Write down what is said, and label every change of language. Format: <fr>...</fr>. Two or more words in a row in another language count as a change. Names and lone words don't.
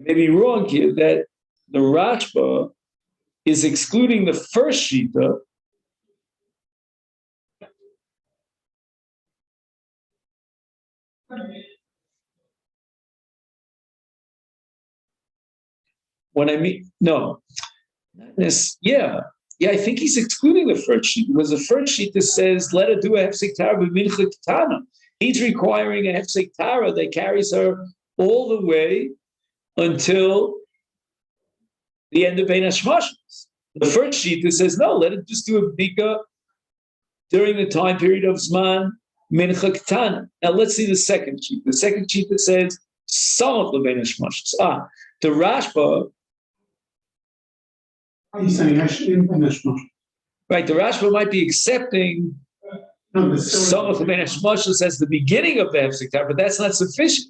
<en>may be wrong here, that the Rashba is excluding the first shita when I mean, no. I think he's excluding the first sheet because the first sheet that says, let her do a</en> <he>hefsek tara b'mincha ketana.</he> <en>He's requiring a</en> <he>hefsek tara</he> <en>that carries her all the way until the end of</en> <he>Bein Hashmashos.</he> <en>The first sheet that says, no, let it just do a bika during the time period of</en> <he>Zman mincha ketana.</he> <en>Now let's see the second sheet. The second sheet that says, some of the</en> <he>Bein Hashmashos.</he> <en>The Rashba. He's saying actually in</en> <he>Bein Hashmashos.</he> <en>Right, the Rashba might be accepting some of the</en> <he>Bein Hashmashos</he> <en>as the beginning of the</en> <he>hefsek tara,</he> <en>but that's not sufficient.</en>